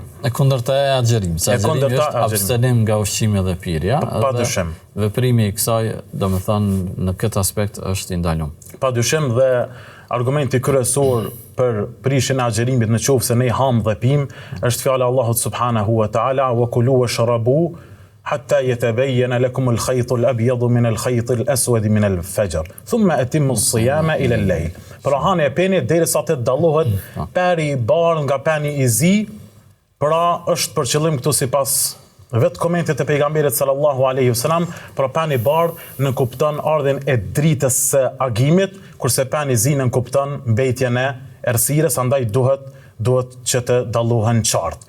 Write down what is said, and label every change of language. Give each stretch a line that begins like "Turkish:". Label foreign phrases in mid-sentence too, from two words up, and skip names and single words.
Albanian: E kundërta e agjërimit. Agjërimi është abstenim nga ushqimi dhe pirja. Padyshim. Veprimi i kësaj, domethënë në këtë aspekt është i ndaluar. Padyshim, dhe argumenti kryesor për prishjen e agjërimit nëse ne ham dhe pim është fjala e Allahut
Arabic: سبحانه وتعالى, وكلوا واشربوا حتى يتبين لكم الخيط الأبيض من الخيط الأسود من الفجر ثم أتموا الصيام إلى الليل.
Albanian: Pra hani e peni derisa të dallohet peri i bardh nga peni i zi. Pra është për qëllim këtu sipas vetë komentet e pejgamberit
Arabic: صلى الله عليه وسلم,
Albanian: pra peni i bardh në kupton ardhen e dritës së agimit, kurse peni i zi në kupton mbetjen e errësirës, andaj duhet që të dallohen qartë.